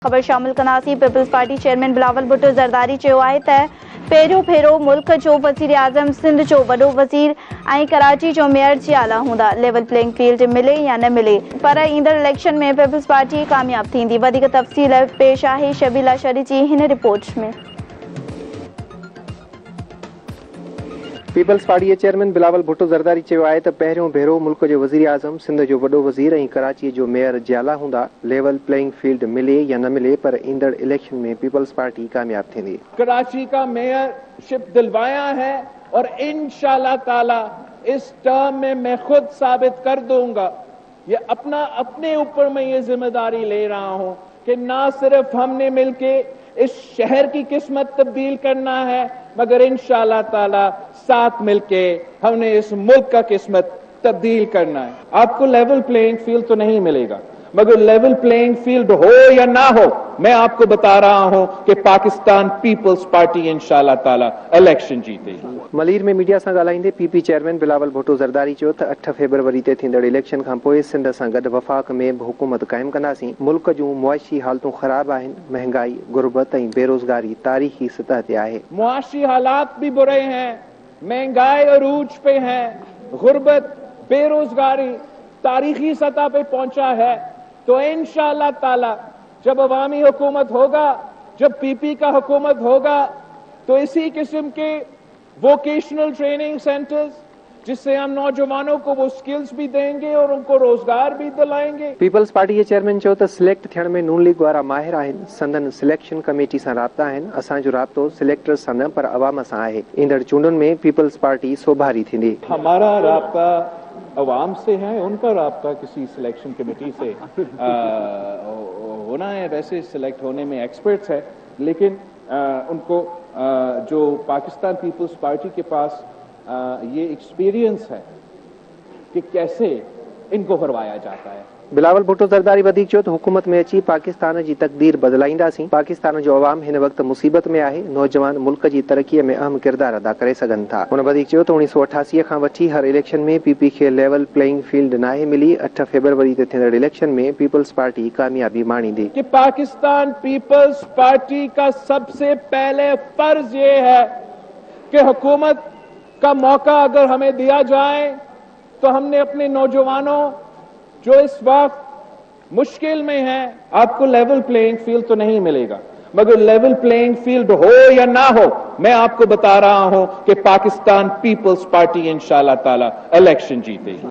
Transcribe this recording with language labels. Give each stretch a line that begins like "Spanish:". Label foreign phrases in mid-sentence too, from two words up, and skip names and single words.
Sindhi: खबर शामिल कंदासीं। पीपल्स पार्टी चेयरमैन बिलावल भुट्टो ज़रदारी चयो आहे त पहिरियों भेरो मुल्क जो वज़ीर आज़म, सिंध जो वॾो वज़ीर ऐं कराची जो मेयर जियाला हूंदा।
English: level playing field
Sindhi: मिले या न मिले, पर ईंदड़ इलेक्शन में पीपल्स पार्टी कामयाब थींदी। वधीक तफ़सील पेश आहे शबीला शरी जी हिन रिपोर्ट में। पीपल्स पार्टी चेयरमैन बिलावल भुट्टो ज़रदारी चयो आहे त पहिरियों भेरो मुल्क जो वज़ीर आज़म, सिंध जो वॾो वज़ीर ऐं कराची जो मेयर जियाला हूंदा।
English: level playing field
Sindhi: मिले या न मिले, पर ईंदड़ इलेक्शन में पीपल्स पार्टी कामयाब थींदी।
Urdu: کراچی کا میئرشپ دلوایا ہے اور
Arabic: إن شاء الله تعالى
Urdu: اس ٹرم میں میں خود ثابت کر دوں گا. یہ اپنے اوپر میں یہ ذمہ داری لے رہا ہوں کہ نہ صرف ہم نے ملکے اس شہر کی قسمت تبدیل کرنا ہے، مگر
Arabic: إن شاء الله تعالى
Urdu: ساتھ ملکے ہم نے اس ملک کا قسمت تبدیل کرنا ہے. آپکو
English: level playing field
Urdu: تو نہیں ملے گا، مگر
English: level playing field
Urdu: ہو یا نہ ہو، میں آپکو بتا رہا ہوں کہ پاکستان پیپلز پارٹی
Arabic: إن شاء الله تعالى
Urdu: الیکشن جیتے گی.
Sindhi: मलीर में मीडिया सां ॻाल्हाईंदे पीपी चेयरमैन बिलावल भुट्टो ज़रदारी चयो त 8 फरवरी ते थींदड़ इलेक्शन खां पोइ सिंध सां गॾु वफ़ाक़ में बि हुकूमत क़ाइमु कंदासीं। मुल्क जूं मुआशी हालतूं ख़राब आहिनि। महंगाई, गुर्बत ऐं बेरोज़गारी तारीख़ी सतह ते आहे।
Urdu: معاشی حالات بھی برے ہیں، مہنگائی عروج پہ ہے، غربت، بے روزگاری تاریخی سطح پہ پہنچا ہے. تو
Arabic: إن شاء الله تعالى
Urdu: جب عوامی حکومت ہوگا، جب پی پی کا حکومت ہوگا، تو اسی قسم کے
English: vocational training centers
Urdu: جس سے ہم نوجوانوں کو وہ سکلز بھی دیں گے اور انکو روزگار بھی دلائیں گے.
Sindhi: पीपल्स पार्टी जे चेयरमैन चयो त सिलेक्ट थियण में नून लीग वारा माहिर आहिनि। संदन
English: selection committee
Sindhi: सां राब्ता आहिनि। असांजो राब्तो सिलेक्टर्स सां न, पर अवाम सां आहे। ईंदड़ चूंडुनि में पीपल्स पार्टी सोभारी थींदी।
Urdu: ہمارا رابطہ عوام سے ہے، انکا رابطہ کسی
English: selection committee
Urdu: سے ہونا ہے. ویسے سلیکٹ ہونے میں ایکسپرٹس ہے، لیکن انکو جو پاکستان پیپلز پارٹی کے پاس یہ ایکسپیرینس ہے کہ کیسے انکو ہروایا جاتا ہے.
Sindhi: बिलावल भुट्टो ज़रदारी वधीक चयो त हुकूमत में अची पाकिस्तान जी तक़दीर बदिलाईंदासीं। पाकिस्तान जो अवाम हिन वक़्तु मुसीबत में आहे। नौजवान मुल्क जी तरक़ीअ में अहम किरदार अदा करे सघनि था। हुन वधीक चयो त 1988 खां वठी हर इलेक्शन में पीपी खे
English: level playing field
Sindhi: नाहे मिली। 8 फरवरी ते थींदड़ इलेक्शन में पीपल्स पार्टी कामयाबी माणींदी।
Urdu: کہ پاکستان پیپلز پارٹی کا سب سے پہلے فرض یہ ہے کہ حکومت کا موقع اگر ہمیں دیا جائے تو ہم نے اپنے نوجوانوں جو اس وقت مشکل میں ہیں، آپکو
English: level playing field
Urdu: تو نہیں ملے گا، مگر
English: level playing field
Urdu: ہو یا نہ ہو، میں آپکو بتا رہا ہوں کہ پاکستان پیپلز پارٹی
Arabic: إن شاء الله تعالى
Urdu: الیکشن جیتے گی.